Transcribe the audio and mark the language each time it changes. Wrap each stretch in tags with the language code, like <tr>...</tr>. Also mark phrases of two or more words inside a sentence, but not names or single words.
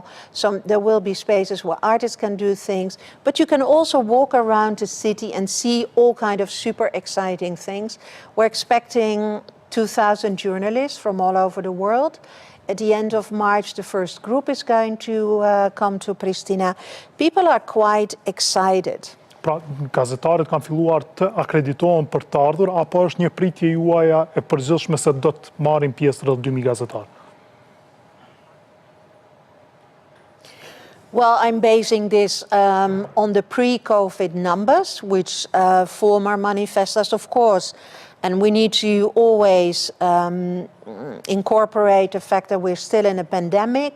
<en>So there will be spaces where artists can do things, but you can also walk around the city and see all kind of super exciting things. We're expecting 2,000 journalists from all over the world. At the end of March, the first group is going to come to Prishtina. People are quite excited.</en> <sq>Pra, gazetarët kanë filluar të akreditohen për të ardhur, apo është një pritje juaja e përgjithshme se do të marrin pjesë rreth 2.000 gazetarë?</sq> <en>Well, I'm basing this on the pre-COVID numbers, which former manifestors, of course, and we need to always incorporate the fact that we're still in a pandemic.</en>